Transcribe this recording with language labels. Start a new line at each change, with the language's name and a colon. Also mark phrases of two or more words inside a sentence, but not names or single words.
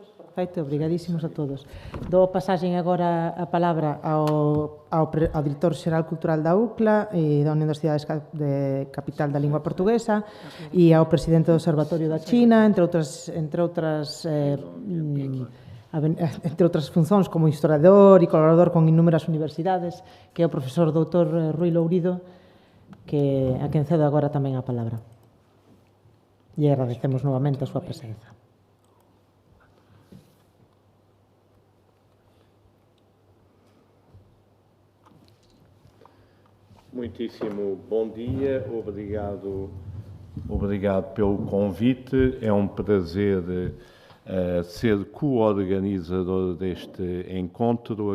Galician: Perfecto, obrigadísimos a todos. Dou pasaxen agora a palabra ao Director Xeral Cultural da UCLA e da Universidade de Capital da Lingua Portuguesa e ao Presidente do Observatorio da China, entre outras funcións como historiador e colaborador con inúmeras universidades, que é o profesor doutor Rui Lourido, a quen cedo agora tamén a palabra. E agradecemos novamente a súa presenza.
Portuguese: Muitíssimo bom dia, obrigado pelo convite. É um prazer ser co-organizador deste encontro.